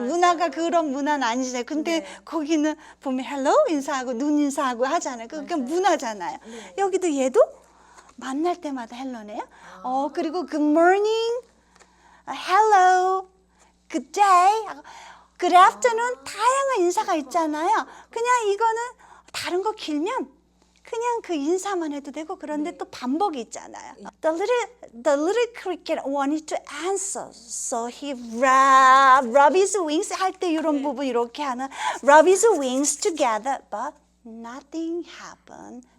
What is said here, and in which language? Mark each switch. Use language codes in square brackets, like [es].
[ko] 문화가 그런 문화는 아니잖아요. 근데 거기는 보면 헬로 인사하고 눈 인사하고 하잖아요. 그게 문화잖아요. 여기도 얘도 만날 때마다 헬로네요. 그리고 [en] good morning, hello, good day, good afternoon [ko] 다양한 인사가 있잖아요. 그냥 이거는 다른 거 길면 그냥 그 인사만 해도 되고 그런데 또 반복이 있잖아요. [en] The little cricket wanted to answer, so he rubbed his wings [ko] 할 때 이런 부분 이렇게 하는 [en] rub his wings together, but nothing happened.